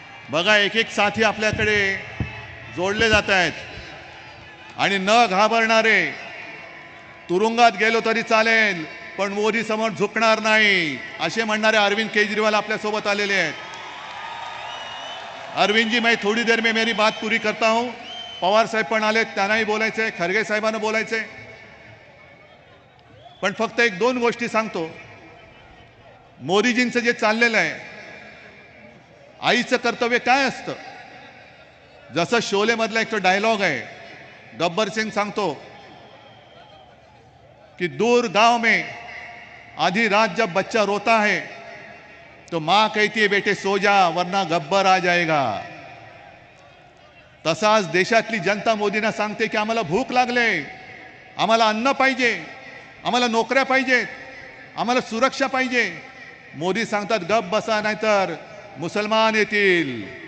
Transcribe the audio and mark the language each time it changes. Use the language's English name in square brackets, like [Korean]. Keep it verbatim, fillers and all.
[Marathi] बघा एक एक साथी आपल्याकडे जोडले जात आहेत. आणि न घाबरणारे, तुरुंगात गेलो तरी चालेल पण मोदी समोर झुकणार नाही असे म्हणणारे अरविंद केजरीवाल आपल्यासोबत आलेले आहेत. [Hindi] अरविंद जी, मैं थोड़ी देर में मेरी बात पूरी करता हूं. [Marathi] पवार साहेब पण आले, त्यांनाही बोलायचंय, खरगे साहेबांना बोलायचंय. पण फक्त एक दोन गोष्टी सांगतो. मोदीजींचं जे चाललेलं आहे, आईचं कर्तव्य काय असतं? जसं शोलेमधला एक तो डायलॉग आहे, गब्बर सिंग सांगतो की [Hindi] दूर गाव में आधी रात जब बच्चा रोता है तो माँ कहती है बेटे सो जा वरना गब्बर आ जाएगा. [Marathi] तसाच देशातली जनता मोदींना सांगते की आम्हाला भूक लागले, आम्हाला अन्न पाहिजे, आम्हाला नोकऱ्या पाहिजेत, आम्हाला सुरक्षा पाहिजे. मोदी सांगतात गप बसा नाहीतर मुसलमान येतील.